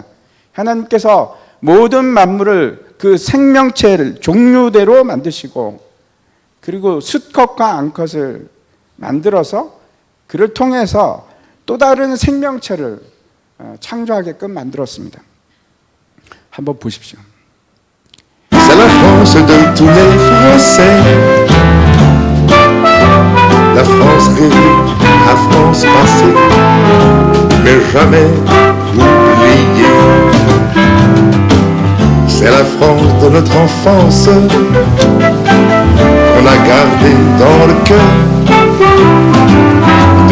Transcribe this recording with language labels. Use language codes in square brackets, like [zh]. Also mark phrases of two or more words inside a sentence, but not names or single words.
[ko] 하나님께서 모든 만물을 그 생명체를 종류대로 만드시고, 그리고 수컷과 암컷을 만들어서 그를 통해서 또 다른 생명체를 창조하게끔 만들었습니다. 한번 보십시오. [fr] C'est la France de tous les Français. La France rêvée, la France passée, mais jamais oubliée. C'est la France de notre enfance qu'on a gardée dans le cœur.